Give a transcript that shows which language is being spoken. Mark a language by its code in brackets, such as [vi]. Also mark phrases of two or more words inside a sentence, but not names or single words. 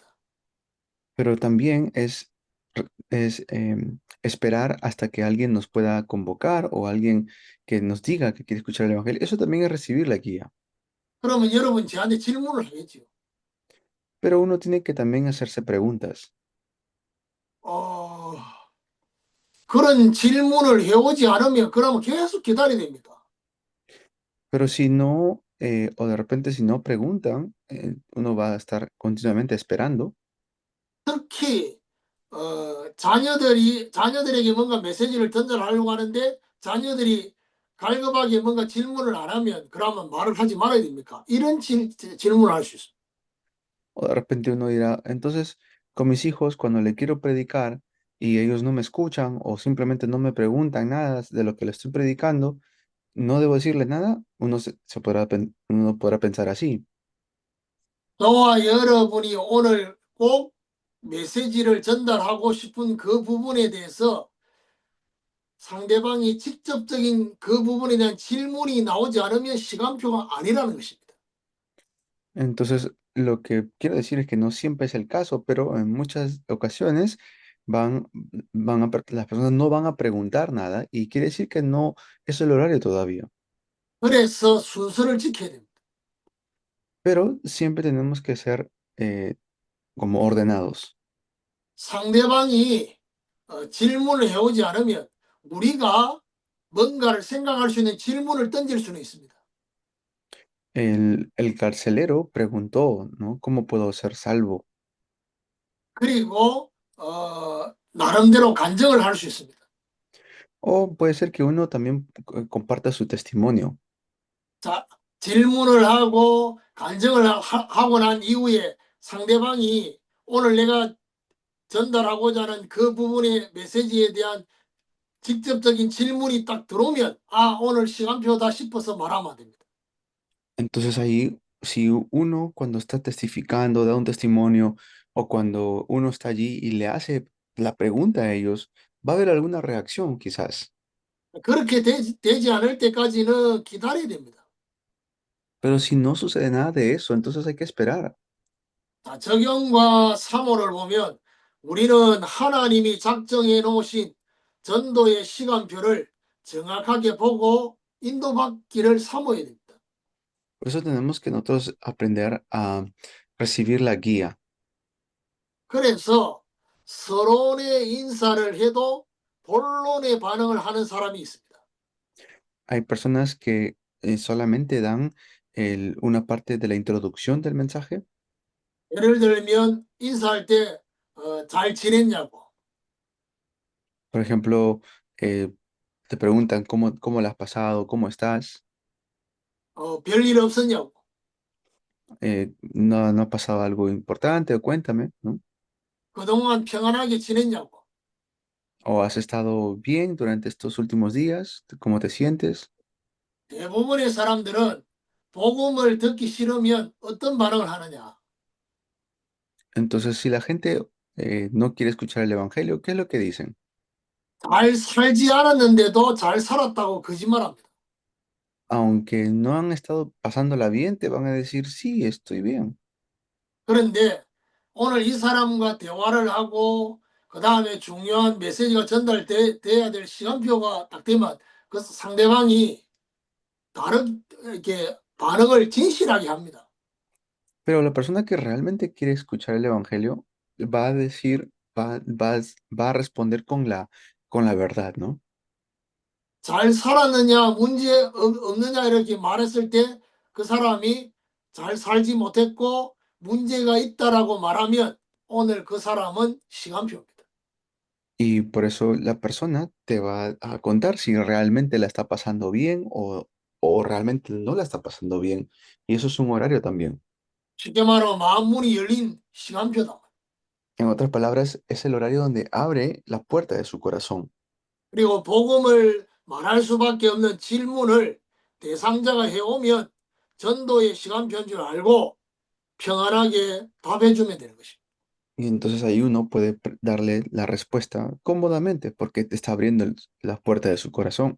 [es] pero también es esperar hasta que alguien nos pueda convocar o alguien que nos diga que quiere escuchar el Evangelio. Eso también es recibir la guía. [ko] 그러면 여러분 저한테 질문을 하겠죠. [es] Pero uno tiene que también hacerse preguntas. [ko] 그런 질문을 해오지 않으면 그러면 계속 기다려야 됩니다. [es] Pero si no, o de repente si no preguntan, uno va a estar continuamente esperando. [ko] 특히 자녀들에게 뭔가 메시지를 전달하려고 하는데 자녀들이 갈급하게 뭔가 질문을 안 하면 그러면 말을 하지 말아야 됩니까? 이런 질문을 할 수 있습니다. [es] O de repente uno dirá, entonces, con mis hijos, cuando le quiero predicar y ellos no me escuchan o simplemente no me preguntan nada de lo que le estoy predicando, no debo decirle nada, uno podrá pensar así. [ko] 저와 여러분이 오늘 꼭 메시지를 전달하고 싶은 그 부분에 대해서 상대방이 직접적인 그 부분에 대한 질문이 나오지 않으면 시간표가 아니라는 것입니다. [es] Entonces, lo que quiero decir es que no siempre es el caso, pero en muchas ocasiones las personas no van a preguntar nada y quiere decir que no es el horario todavía. [ko] 그래서 순서를 지켜야 됩니다. [es] Pero siempre tenemos que ser como ordenados. [ko] 상대방이 질문을 해오지 않으면 우리가 뭔가를 생각할 수 있는 질문을 던질 수는 있습니다. [es] El carcelero preguntó, ¿no? ¿Cómo puedo ser salvo? [ko] 그리고 나름대로 간증을 할 수 있습니다. [es] O puede ser que uno también comparta su testimonio. [ko] 자, 질문을 하고 간증을 하고 난 이후에 상대방이 오늘 내가 전달하고자 하는 그 부분의 메시지에 대한 직접적인 질문이 딱 들어오면 오늘 시간표다 싶어서 말하면 안 됩니다. [es] Entonces ahí, si uno cuando está testificando, da un testimonio, o cuando uno está allí y le hace la pregunta a ellos, va a haber alguna reacción quizás. [ko] 그렇게 되지 않을 때까지는 기다려야 됩니다. [es] Pero si no sucede nada de eso, entonces hay que esperar. [ko] 자, 적용과 사모를 보면 우리는 하나님이 작정해 놓으신 전도의 시간표를 정확하게 보고 인도받기를 사모해야 됩니다. [es] Por eso tenemos que nosotros aprender a recibir la guía. [ko] 그래서 서론의 인사를 해도 본론의 반응을 하는 사람이 있습니다. [es] Hay personas que solamente dan una parte de la introducción del mensaje. [ko] 예를 들면 인사할 때 잘 지냈냐고, [es] Por ejemplo, te preguntan cómo la has pasado, cómo estás. [ko] 별일 없었냐고, [es] No ha pasado algo importante, o cuéntame, ¿no? [ko] 그동안 평안하게 지냈냐고. [es] ¿O has estado bien durante estos últimos días? ¿Cómo te sientes? [ko] 대부분의 사람들은 복음을 듣기 싫으면 어떤 반응을 하느냐? [es] Entonces, si la gente no quiere escuchar el evangelio, ¿qué es lo que dicen? [ko] 잘 살지 않았는데도 잘 살았다고 거짓말합니다. [es] Aunque no han estado pasándola bien, te van a decir, sí, estoy bien. [ko] 그런데 오늘 이 사람과 대화를 하고 그 다음에 중요한 메시지가 전달돼야 될 시간표가 딱 되면 그 상대방이 이렇게 반응을 진실하게 합니다. [es] Pero la persona que realmente quiere escuchar el evangelio va a decir, va a responder con la verdad, ¿no? [ko] 잘 살았느냐, 문제 없느냐 이렇게 말했을 때 그 사람이 잘 살지 못했고 문제가 있다라고 말하면 오늘 그 사람은 시간표입니다. [es] Y por eso la persona te va a contar si realmente la está pasando bien o realmente no la está pasando bien. Y eso es un horario también. [ko] 쉽게 말하면 마음문이 열린 시간표다. [es] En otras palabras, es el horario donde abre la puerta de su corazón. [ko] 그리고 복음을 말할 수밖에 없는 질문을 대상자가 해오면 전도의 시간표인 줄 알고 평안하게 답해주면 되는 것입니다. [es] Y entonces ahí uno puede darle la respuesta cómodamente porque te está abriendo la puerta de su corazón.